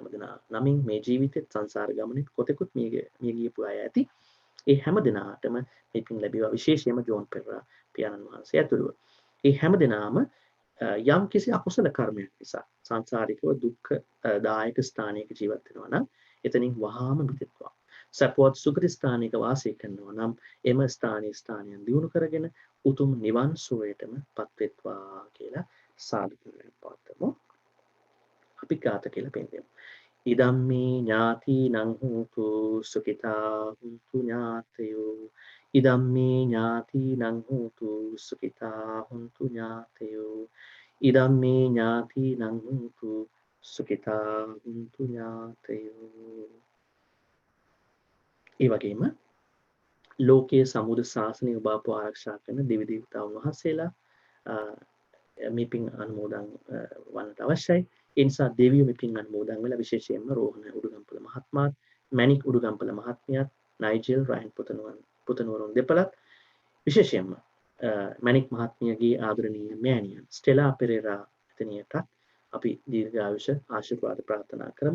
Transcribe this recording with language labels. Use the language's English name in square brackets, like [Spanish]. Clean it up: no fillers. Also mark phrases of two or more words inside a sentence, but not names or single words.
[Sinhala] හැමදෙනා නමින් මේ ජීවිතේ සංසාර ගමනේ කොතෙකුත් මේ ගියපු අය ඇති ඒ හැමදෙනාටම මේ පින් ලැබේවා විශේෂයෙන්ම ජෝන් පෙරේරා පියාණන් වහන්සේ ඇතුළුව ඒ හැමදෙනාම යම් කිසි අකුසල කර්මයක් නිසා සංසාරිකව දුක්ඛ දායක ස්ථානයක ජීවත් වෙනවා නම් එතනින් වහාම මිදෙත්වා සපවත් සුගති ස්ථානයක වාසය කරනවා නම් එම ස්ථානයන් දියුණු කරගෙන උතුම් නිවන් සුවයටම පත්වෙත්වා කියලා සාදු කරගෙන පවත්වමු. අපි ගාත කියලා පෙන්නමු. [Pali] ඉදම්මේ ඥාතිනං හෝතු සුඛිතා හුන්තු ඥාතයෝ ඉදම්මේ ඥාතිනං හෝතු සුඛිතා හුන්තු ඥාතයෝ ඉදම්මේ ඥාතිනං හෝතු සුඛිතා හුන්තු ඥාතයෝ. [Sinhala] ඒ වගේම ලෝකයේ සමුද ශාසනය ඔබ අප ආරක්ෂා කරන දෙවි දේවතාවුන් වහන්සේලා මේ පින් අනුමෝදන් වන්නට අවශ්‍යයි. ඒ නිසා දෙවියෝ මේ පින් අනුමෝදන් වෙලා විශේෂයෙන්ම රෝහණ උඩුගම්පල මහත්මයාත්, මැනික් උඩුගම්පල මහත්මියත්, නයිජල් රයන් පුතණුවරුන් දෙපළත් විශේෂයෙන්ම මැනික් මහත්මියගේ ආදරණීය මෑණියන් ස්ටෙලා පෙරේරා එතනියට අපි දීර්ඝායුෂ ආශිර්වාද ප්‍රාර්ථනා කරමු.